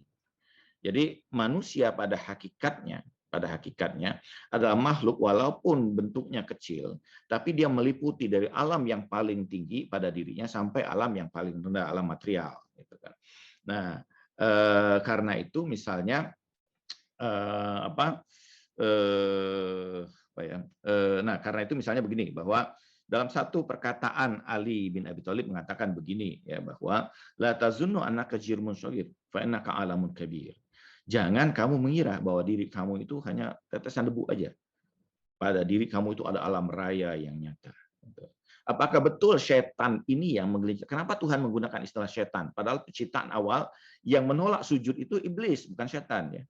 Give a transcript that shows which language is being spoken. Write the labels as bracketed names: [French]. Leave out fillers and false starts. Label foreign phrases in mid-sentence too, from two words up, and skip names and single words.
[Indonesian] Jadi manusia pada hakikatnya adalah makhluk walaupun bentuknya kecil, tapi dia meliputi dari alam yang paling tinggi pada dirinya sampai alam yang paling rendah, alam material. Gitu kan. Nah, karena itu misalnya nah karena itu misalnya begini, bahwa dalam satu perkataan Ali bin Abi Thalib mengatakan begini ya, bahwa [Arabic] لا تظنن أنك جرم صغير فإنك عالم كبير. [Indonesian] Jangan kamu mengira bahwa diri kamu itu hanya tetesan debu aja. Pada diri kamu itu ada alam raya yang nyata. Apakah betul setan ini yang menggelincir? Kenapa Tuhan menggunakan istilah setan? Padahal penciptaan awal yang menolak sujud itu iblis, bukan setan ya.